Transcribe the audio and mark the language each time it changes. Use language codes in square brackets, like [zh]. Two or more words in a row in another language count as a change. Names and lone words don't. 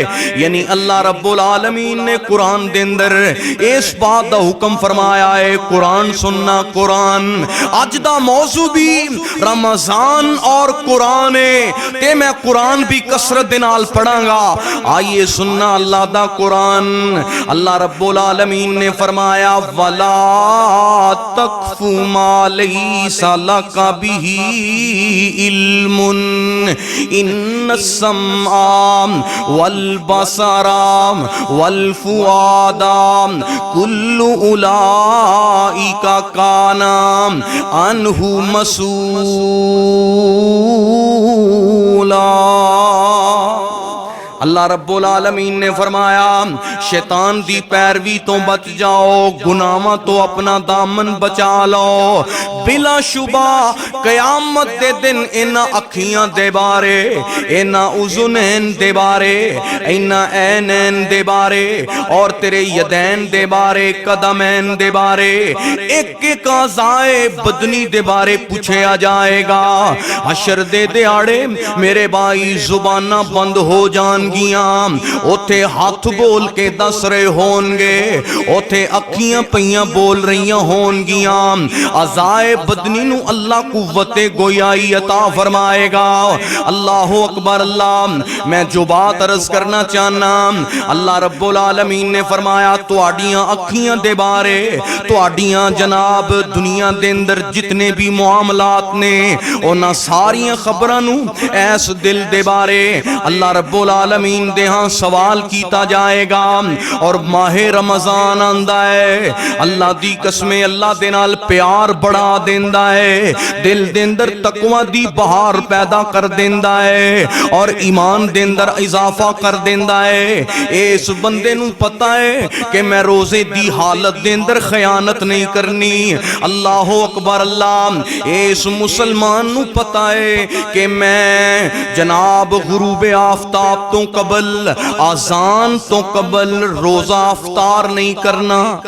[pa] یعنی اللہ رب العالمین نے قرآن دے اندر اس بات دا حکم فرمایا ہے قرآن سننا قرآن۔ اج دا موضوع بھی رمضان اور قرآن ہے تے میں قرآن بھی کثرت دے نال پڑھاں گا۔ آئیے سننا اللہ دا قرآن۔ اللہ رب العالمین نے فرمایا [ar] وَلَا تَقْفُ مَا لَيْسَ لَكَ بِهِ عِلْمٌ إِنَّ السَّمْعَ وَالْبَصَرَ وَالْفُؤَادَ كُلُّ أُولَئِكَ كَانَ عَنْهُ مسئولا۔ [pa] اللہ رب العالمین نے فرمایا شیطان دی پیروی تو بچ جاؤ، گناہاں تو اپنا دامن بچا لو۔ بلا شبہ قیامت دے دن انہاں اکھیاں دے بارے، انہاں اذنین دے بارے، انہاں عینین دے بارے، اور تیرے یدین دے بارے، قدمین دے بارے، ایک ایک اعضائے بدنی دے بارے پوچھیا جائے گا۔ حشر دے دیاڑے میرے بھائی زباناں بند ہو جان گیاں، اوتھے ہاتھ بول کے دس رہے ہون گے، اوتھے اکھیاں پئیاں بول رہیاں ہون گیاں۔ اعضائے بدنی نو اللہ قوت گویائی عطا فرمائے گا۔ اللہ اکبر اللہ۔ میں جو بات عرض کرنا چاہنا، اللہ رب العالمین نے فرمایا تواڈیاں اکھیاں دے بارے، تواڈیاں جناب دنیا دے اندر جتنے بھی معاملات نے انہاں ساریاں خبراں نو ایس دل دے بارے اللہ رب العالمین العالمین دے ہاں سوال کیتا جائے گا اور ماہ رمضان آندا ہے اللہ دی قسم اللہ دے نال پیار بڑھا دیندا ہے دل دے اندر تقوی دی بہار پیدا کر دیندا ہے اور ایمان دے اندر اضافہ کر دیندا ہے اس بندے نو پتہ ہے کہ میں روزے دی حالت دے اندر خیانت نہیں کرنی اللہ اکبر اللہ اس مسلمان نو پتہ ہے کہ میں جناب غروب آفتاب تو قبل اذان تو قبل روزہ افطار نہیں کرنا